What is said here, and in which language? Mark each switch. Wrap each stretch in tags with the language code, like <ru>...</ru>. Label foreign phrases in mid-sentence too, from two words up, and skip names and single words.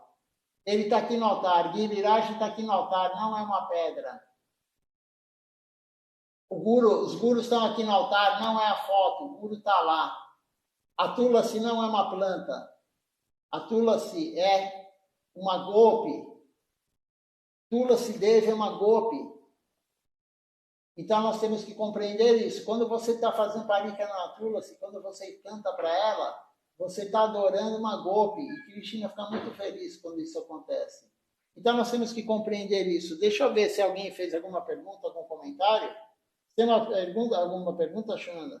<pt>Ele está aqui no altar. Giriraj está aqui no altar, não é uma pedra. Os gurus estão aqui no altar, não é a foto, o guru está lá. A Tulasi não é uma planta. A Tulasi é uma gopi. Tulasi Devi é uma gopi. Então nós temos que compreender isso. Quando você está fazendo parika na Tulasi, quando você canta para ela, você está adorando uma gopi. E Krishna fica muito feliz quando isso acontece. Então nós temos que compreender isso. Deixa eu ver se alguém fez alguma pergunta, algum comentário. Tem alguma pergunta, Shunanda?</pt>